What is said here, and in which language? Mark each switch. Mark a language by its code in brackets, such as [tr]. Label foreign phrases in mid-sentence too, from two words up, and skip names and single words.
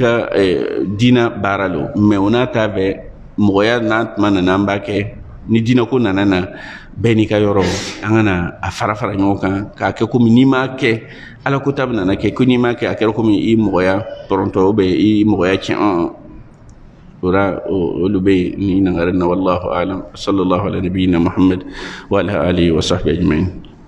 [bm] ka diina baara lo mais o n'a ta bɛɛ mɔgɔya n'a tuma nana an b'a kɛ ni diinako nana na bɛɛ n'i ka yɔrɔ an ka na a fara fara ɲɔgɔn kan k'a kɛ komi n'i m'a kɛ ala ko ta bɛ nana kɛ ko n'i m'a kɛ a kɛra komi i mɔgɔya tɔrɔntɔ i mɔgɔya tiɲɛ ora olu bɛ yen ni nangare na [ar] والله أعلم صلى الله على نبينا محمد وعلى آله وصحبه أجمعين